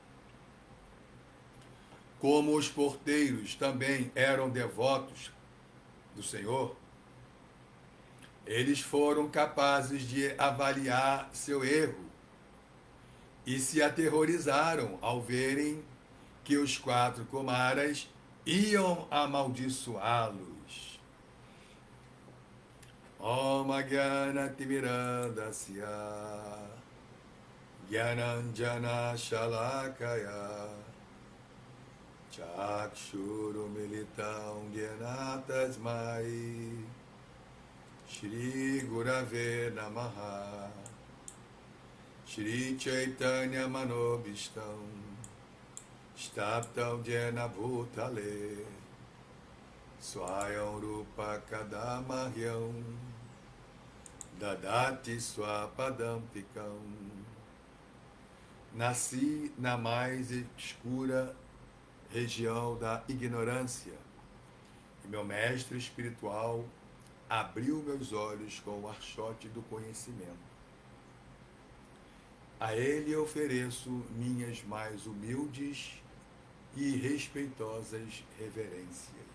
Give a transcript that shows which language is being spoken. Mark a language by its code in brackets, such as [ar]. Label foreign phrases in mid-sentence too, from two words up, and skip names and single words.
[pt] Como os porteiros também eram devotos do Senhor, eles foram capazes de avaliar seu erro e se aterrorizaram ao verem que os 4 Kumaras iam amaldiçoá-los. [sa] Om Jnana Timirandasya Jnananjana Shalakaya Chakshuru Militam Jnana Tasmai Shri Gurave Namaha Shri Chaitanya Manobhishtam Staptam Jena Bhutale Swayam Rupa Kadamahyam Dadati Swapadam Pikam. [pt] Nasci na mais escura região da ignorância e meu mestre espiritual abriu meus olhos com o archote do conhecimento. A ele ofereço minhas mais humildes e respeitosas reverências.